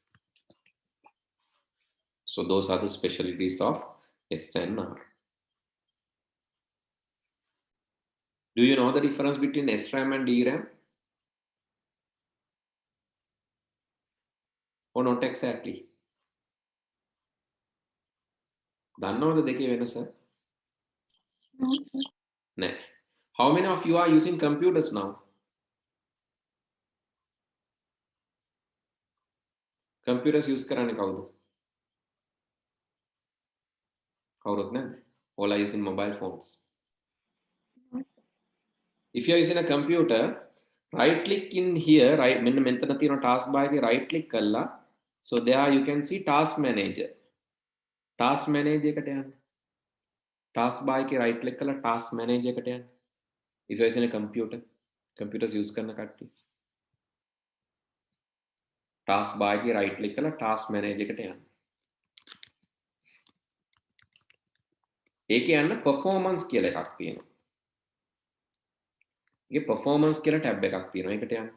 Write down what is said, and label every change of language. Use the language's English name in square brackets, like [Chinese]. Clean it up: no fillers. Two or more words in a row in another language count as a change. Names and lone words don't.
[English] So those are the specialties of SNR. Do you know the difference between SRAM and DRAM? Or not exactly? [Sinhala] දන්නවද දෙකේ වෙනස? [English] No, sir. [Sinhala] නෑ. [English] How many of you are using computers now? Computers use [Sinhala] කරන්නේ කවුද? කවුරුත් නැද්ද? [English] All are using mobile phones. No, sir. If you are using a computer, right click in here, right [Sinhala] මෙන්න මෙතන තියෙන [English] task bar එකේ right click කළා. So there you can see task manager. Task manager [Sinhala] එකට යන්න. [English] Task bar එකේ right click කළා task manager [Sinhala] එකට යන්න. [English] If you are using a computer, computers use [Sinhala] කරන කට්ටිය. [English] Task bar එකේ right click කළා task manager [Sinhala] එකට යන්න. ඒකේ යන්න performance කියලා එකක් තියෙනවා. ඒකේ performance කියලා tab එකක් තියෙනවා. ඒකට යන්න.